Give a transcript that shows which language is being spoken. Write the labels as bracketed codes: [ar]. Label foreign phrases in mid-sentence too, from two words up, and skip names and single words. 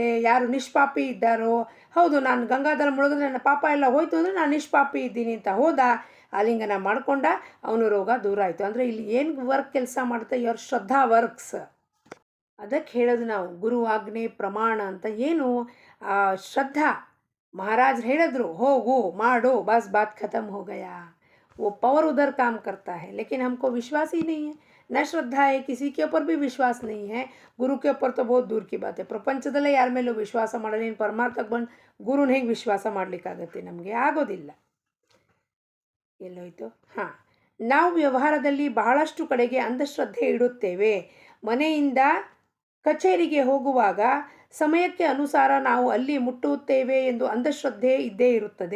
[kn] ಯಾರು ನಿಷ್ಪಾಪಿ ಇದ್ದಾರೋ, ಹೌದು ನಾನು ಗಂಗಾಧರ ಮುಳುಗಿದ್ರೆ ನನ್ನ ಪಾಪ ಎಲ್ಲ ಹೋಯ್ತು ಅಂದರೆ ನಾನು ನಿಷ್ಪಾಪಿ ಇದ್ದೀನಿ ಅಂತ ಹೋದ, ಆಲಿಂಗನ ಮಾಡಿಕೊಂಡ, ಅವನು ರೋಗ ದೂರ ಆಯಿತು. ಅಂದರೆ ಇಲ್ಲಿ ಏನು ವರ್ಕ್ ಕೆಲಸ ಮಾಡುತ್ತೆ? [en] your shraddha works. [kn] ಅದಕ್ಕೆ ಹೇಳೋದು ನಾವು ಗುರು ಆಜ್ಞೆ ಪ್ರಮಾಣ ಅಂತ. ಏನು ಆ ಶ್ರದ್ಧಾ. ಮಹಾರಾಜರು ಹೇಳಿದ್ರು ಹೋಗು ಮಾಡು, [hi] बस बात खतम हो गया. वो पावर उधर काम करता है, लेकिन हमको विश्वास ही नहीं है, न श्रद्धा है, किसी के ऊपर भी विश्वास नहीं है. गुरु के ऊपर तो बहुत दूर की बात है. [kn] ಪ್ರಪಂಚದಲ್ಲೇ ಯಾರ ಮೇಲೂ ವಿಶ್ವಾಸ ಮಾಡಲ್ಲ. ನೀನು ಪರಮಾರ್ಥಕ್ಕೆ ಬಂದು ಗುರುನ ಹೇಗೆ ವಿಶ್ವಾಸ ಮಾಡಲಿಕ್ಕಾಗತ್ತೆ? ನಮಗೆ ಆಗೋದಿಲ್ಲ. ಎಲ್ಲೋಯ್ತು? ಹಾಂ, ನಾವು ವ್ಯವಹಾರದಲ್ಲಿ ಬಹಳಷ್ಟು ಕಡೆಗೆ ಅಂಧಶ್ರದ್ಧೆ ಇಡುತ್ತೇವೆ. ಮನೆಯಿಂದ ಕಚೇರಿಗೆ ಹೋಗುವಾಗ ಸಮಯಕ್ಕೆ ಅನುಸಾರ ನಾವು ಅಲ್ಲಿ ಮುಟ್ಟುತ್ತೇವೆ ಎಂದು ಅಂಧಶ್ರದ್ಧೆ ಇದ್ದೇ ಇರುತ್ತದೆ.